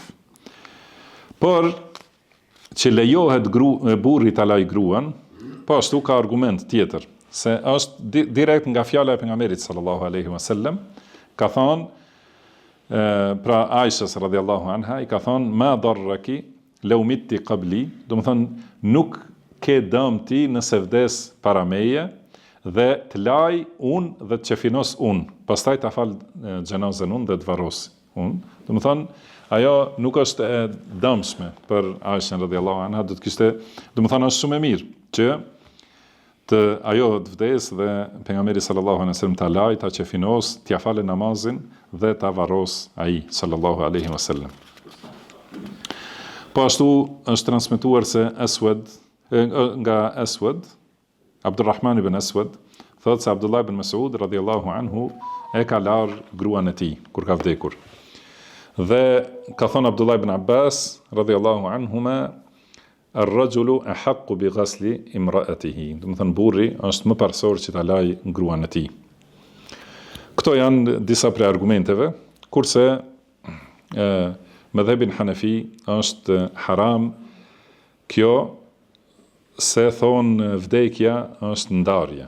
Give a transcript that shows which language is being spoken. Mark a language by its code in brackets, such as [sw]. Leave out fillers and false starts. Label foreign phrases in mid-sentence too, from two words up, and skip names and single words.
[sq] Por që lejohet burri ta laj gruan, po ashtu ka argument tjetër, se është direkt nga fjala e pejgamberit [ar] صلى الله عليه وسلم, [sq] ka thonë pra Aishës [ar] رضي الله عنها [sq] i ka thonë [ar] ما ضرك لو مت قبلي, [sq] do të thonë nuk ke dëm ti nëse vdes para meje dhe të laj unë dhe të qefinos unë, pastaj ta fal xhenazën unë dhe të varros unë. Do të thonë ajo nuk është e dëmshme për Aishën [ar] رضي الله عنها, [sq] do të thonë është shumë e mirë që ajo të vdes dhe pejgamberi [ar] صلى الله عليه وسلم [sq] ta laj, ta qefinos, t'ia falë namazin dhe ta varros ai [ar] صلى الله عليه وسلم. [sq] Po ashtu është transmetuar se nga Aswad, Abdurrahman ibn Aswad thot se Abdullah ibn Mas'ud [ar] رضي الله عنه [sq] e ka lar gruan e tij kur ka vdekur. Dhe ka thënë [ar] Abdullah ibn Abbas رضي الله عنهما الرجل أحق بغسل امرأته. [sq] Do të thënë burri është më parsor që ta laj gruan e tij. Këto janë disa prej argumenteve, kurse mëdhebin Hanefi është haram kjo se thonë vdekja është ndarje.